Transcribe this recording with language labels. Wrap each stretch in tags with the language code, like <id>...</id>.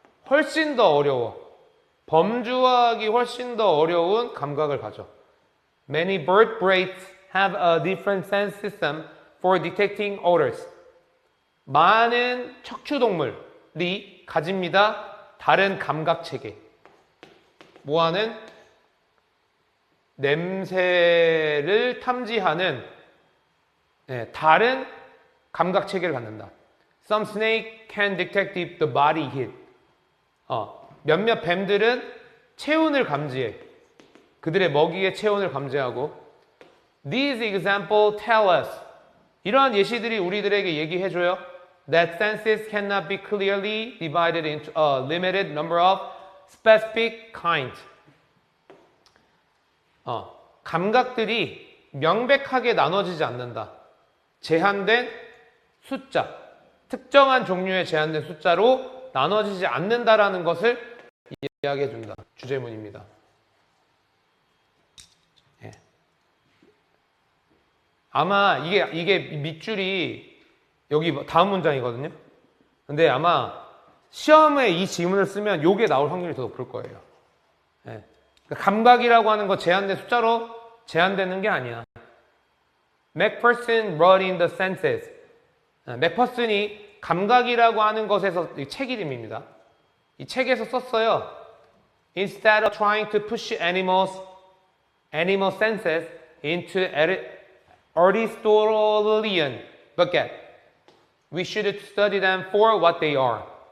<ko>훨씬 더 어려워. 범주화하기 훨씬 더 어려운 감각을 가져.</ko> <en>Many vertebrates have a different sense system for detecting odors.</en> <ko>많은 척추동물이 가집니다. 다른 감각 체계. 뭐하는? 냄새를 탐지하는 다른 감각 체계를 갖는다.</ko> <en>Some snake can detect the body heat.</en> <ko>몇몇 뱀들은 체온을 감지해. 그들의 먹이의 체온을 감지하고.</ko> <en>These examples tell us.</en> <ko>이러한 예시들이 우리들에게 얘기해줘요.</ko> <en>That senses cannot be clearly divided into a limited number of specific kinds.</en> <ko>감각들이 명백하게 나눠지지 않는다. 제한된 숫자, 특정한 종류의 제한된 숫자로 나눠지지 않는다라는 것을 이야기해 준다. 주제문입니다. 예. 아마 이게 밑줄이 여기 다음 문장이거든요. 근데 아마 시험에 이 지문을 쓰면 요게 나올 확률이 더 높을 거예요. 예. 그러니까 감각이라고 하는 거 제한된 숫자로 제한되는 게 아니야.</ko> <en>맥퍼슨 wrote in the senses.</en> <ko>맥퍼슨이 감각이라고 하는 것에서 이 책 이름입니다. 이 책에서 썼어요.</ko> <en>Instead of trying to push animal senses into Aristotelian bucket, we should study them for what they are.</en>